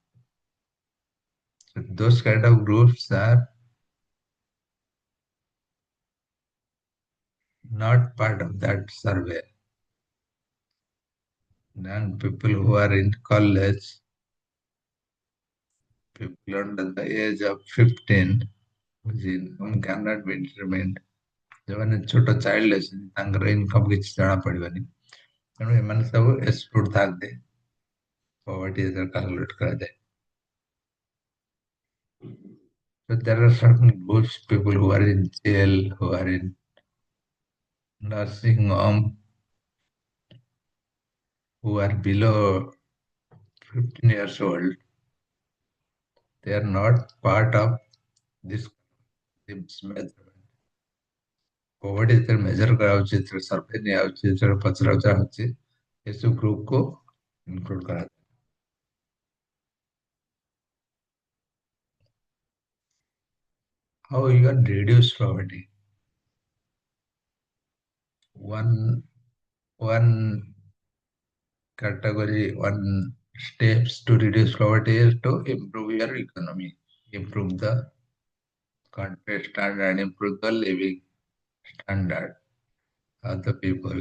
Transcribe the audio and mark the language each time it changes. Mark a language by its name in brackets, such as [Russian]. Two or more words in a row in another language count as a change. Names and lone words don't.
[English] So those kind of groups are not part of that survey. Then people who are in college, people under the age of 15, whose income cannot be determined. [Odia] ଯେଉଁମାନେ ଛୋଟ ଚାଇଲ୍ଡ ଅଛନ୍ତି ତାଙ୍କର ଇନକମ୍ କିଛି ଜଣା ପଡିବନି, ତେଣୁ ଏମାନେ ସବୁ ଏକ୍ସକ୍ଲୁଡ୍ ଥାନ୍ତି ପଭର୍ଟି ଯେତେବେଳେ କାଲକୁଲେଟ୍ କରାଯାଏ. [English] So there are certain groups, people who are in jail, who are in nursing home, who are below 15 years old. They are not part of this measurement. [Odia] Poverty ଯେତେବେଳେ measure କରାଯାଉଛି, ଯେତେବେଳେ survey ନିଆଯାଉଛି, ଯେତେବେଳେ ପଚରା ହେଉଛି, ଏସବୁ ଗ୍ରୁପକୁ include କରାଯାଏ. [English] How you can reduce poverty? One category, one steps to reduce poverty is to improve your economy, improve the country standard, improve the living standard of the people.